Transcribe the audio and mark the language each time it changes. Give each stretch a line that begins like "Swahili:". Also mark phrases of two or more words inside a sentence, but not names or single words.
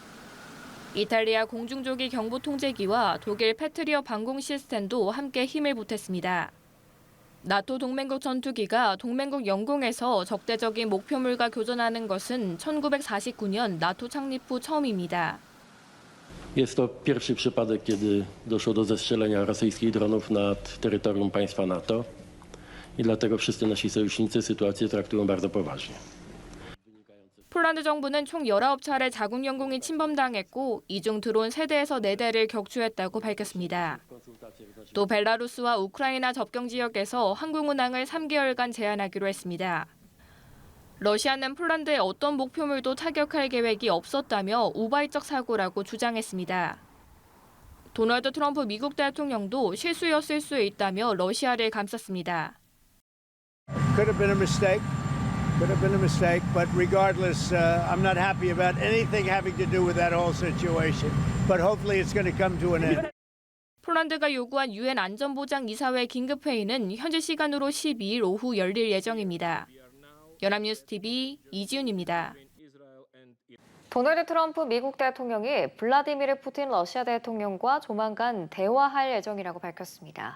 Korean: 이탈리아 공중조기 경보 통제기와 독일 패트리어 방공 시스템도 함께 힘을 보탰습니다. 나토 동맹국 전투기가 동맹국 영공에서 적대적인 목표물과 교전하는 것은 1949년 나토 창립 후 처음입니다.
Polish: Jest to pierwszy przypadek, kiedy doszło do zestrzelenia rosyjskich dronów nad terytorium państwa NATO i dlatego wszyscy nasi sojusznicy sytuację traktują bardzo poważnie.
Korean: 폴란드 정부는 총 19차례 자국 영공이 침범당했고 이 중 드론 3대에서 4대를 격추했다고 밝혔습니다. 또 벨라루스와 우크라이나 접경 지역에서 항공 운항을 3개월간 제한하기로 했습니다. 러시아는 폴란드의 어떤 목표물도 타격할 계획이 없었다며 우발적 사고라고 주장했습니다. 도널드 트럼프 미국 대통령도 실수였을 수 있다며 러시아를 감쌌습니다.
English: Could have been a mistake, but regardless, I'm not happy about anything having to do with that whole situation. But hopefully it's going to come to an end.
Korean: 폴란드가 요구한 유엔 안전보장이사회 긴급회의는 현지 시간으로 12일 오후 열릴 예정입니다. 연합뉴스 TV 이지훈입니다. 도널드 트럼프 미국 대통령이 블라디미르 푸틴 러시아 대통령과 조만간 대화할 예정이라고 밝혔습니다.